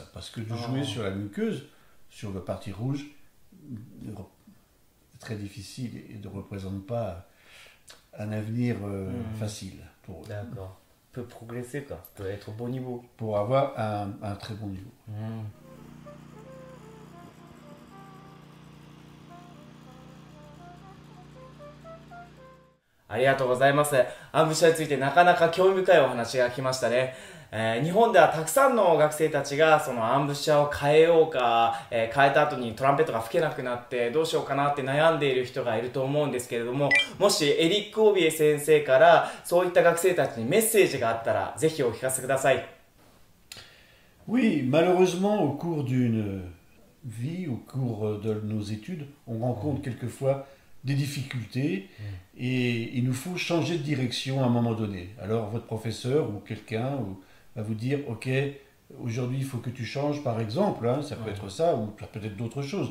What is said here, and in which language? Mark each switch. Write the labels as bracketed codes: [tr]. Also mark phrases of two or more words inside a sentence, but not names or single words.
[fr] Parce que de jouer sur la muqueuse, sur la partie rouge, c'est très difficile et ne représente pas un avenir facile pour eux. D'accord. Peut progresser, quoi. Peut être au bon niveau. Pour avoir un très bon niveau. [ja] ありがとうございます。アンブッシャーについてなかなか興味深いお話が来ましたね。日本ではたくさんの学生たちがそのアンブッシャーを変えようか、変えた後にトランペットが吹けなくなってどうしようかなって悩んでいる人がいると思うんですけれども、もしエリック・オビエ先生からそういった学生たちにメッセージがあったらぜひお聞かせください。 [fr] Oui, malheureusement, au cours d'une vie, au cours de nos études, on rencontre quelquefois des difficultés et il nous faut changer de direction à un moment donné. Alors votre professeur ou quelqu'un va vous dire « Ok, aujourd'hui il faut que tu changes par exemple, hein, ça peut être ça ou peut-être d'autres choses.